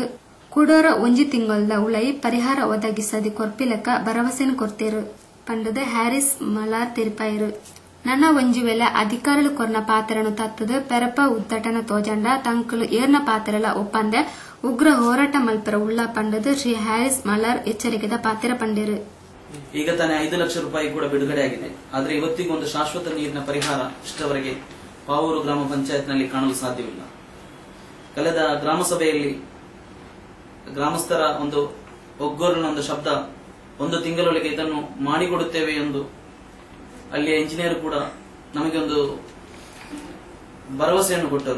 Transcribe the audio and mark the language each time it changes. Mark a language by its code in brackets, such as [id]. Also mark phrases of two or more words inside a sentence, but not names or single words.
[tcy] ಕೂಡೋರ ಒಂಜಿ ತಿಂಗಳ ಉಳೈ ಪರಿಹಾರ ಒದಗಿಸದಿ ಕೊರ್ಪಿಲಕ ಭರವಸೆನ ಕೊರ್ತೇರು ಪಂಡದ ಹ್ಯಾರಿಸ್ ಮಲಾರ್ ತೆರಿಪಾಯರು. ನನ್ನ ಒಂಜಿ ವೇಳೆ ಅಧಿಕಾರಿಗಳು ಕೊರ್ನ ಪಾತ್ರನು ತತ್ತದು ಪೆರಪ ಉದ್ದಟನ ತೋಜಂಡ ತಂಕಲು ಏರ್ನ ಪಾತ್ರಲ ಒಪ್ಪಂದೆ ಉಗ್ರ ಹೋರಾಟ ಮಲ್ಪರ ಉಳ್ಳ ಪಂಡದು ಶ್ರೀ ಹ್ಯಾರಿಸ್ ಮಲಾರ್ ಎಚ್ಚರಿಕೆದ ಪಾತ್ರ ಪಂಡೇರು. [kn] ಈಗ ತಾನೇ 5 ಲಕ್ಷ ರೂಪಾಯಿ ಕೂಡ ಬಿಡುಗಡೆಯಾಗಿದೆ. ಆದರೆ ಇವತ್ತಿಗೂ ಒಂದು ಶಾಶ್ವತ ನೀರಿನ ಪರಿಹಾರ ಇಷ್ಟವರೆಗೆ ಪಾವೂರು ಗ್ರಾಮ ಪಂಚಾಯತ್ನಲ್ಲಿ ಕಾಣಲು ಸಾಧ್ಯವಿಲ್ಲ. ಕಳೆದ ಗ್ರಾಮ ಸಭೆಯಲ್ಲಿ ಗ್ರಾಮಸ್ಥರ ಒಂದು ಒಗ್ಗೂರಿನ ಒಂದು ಶಬ್ದ, 1 ತಿಂಗಳೊಳಗೆ ಇದನ್ನು ಮಾಡಿಕೊಡುತ್ತೇವೆ ಎಂದು ಅಲ್ಲಿಯ ಇಂಜಿನಿಯರ್ ಕೂಡ ನಮಗೆ ಒಂದು ಭರವಸೆಯನ್ನು ಕೊಟ್ಟರು.